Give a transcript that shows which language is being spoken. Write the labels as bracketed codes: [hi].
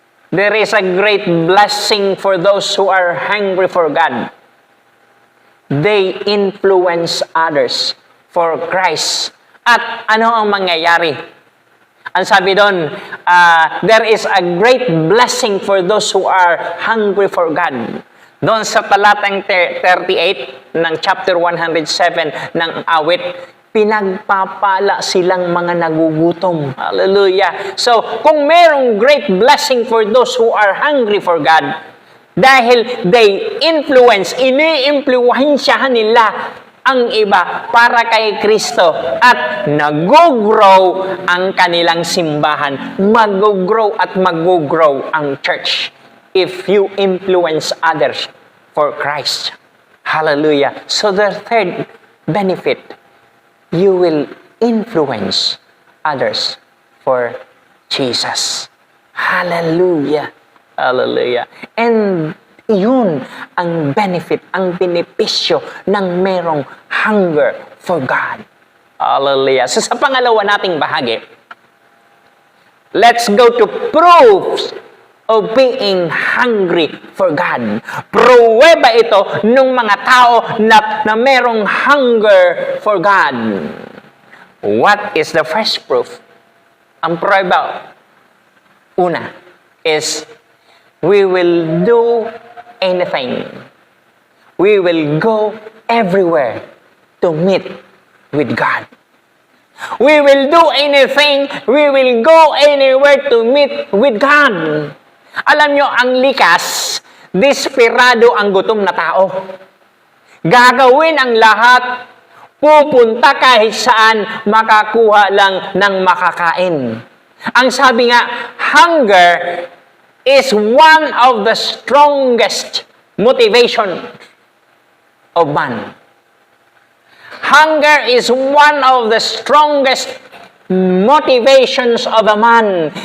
[en] There is a great blessing for those who are hungry for God. They influence others for Christ. [tl] At ano ang mangyayari? Ang sabi doon, [en] there is a great blessing for those who are hungry for God. [tl] Doon sa talatang 38 ng chapter 107 ng awit, pinagpapala silang mga nagugutom. Hallelujah. So, kung merong [en] great blessing for those who are hungry for God, [tl] dahil [en] they influence, [tl] ini-impluwensyahan nila ang iba para kay Kristo at nag-grow ang kanilang simbahan. Mag-grow at mag-grow ang [en] church if you influence others for Christ. Hallelujah. So the third benefit, you will influence others for Jesus. Hallelujah. Hallelujah. [tl] And yun ang benefit, ang benepisyo ng merong hunger for God. [en] Hallelujah. [tl] So sa pangalawa nating bahagi, [en] let's go to proofs of being hungry for God. [tl] Pruweba ito ng mga tao na merong hunger for God. [en] What is the first proof? [tl] Ang pruweba, una, [en] is we will do anything. We will go everywhere to meet with God. We will do anything. We will go anywhere to meet with God. [tl] Alam nyo, ang likas, desperado ang gutom na tao. Gagawin ang lahat, pupunta kahit saan, makakuha lang ng makakain. Ang sabi nga, [en] hunger is one of the strongest motivation of man. Hunger is one of the strongest motivations of a man.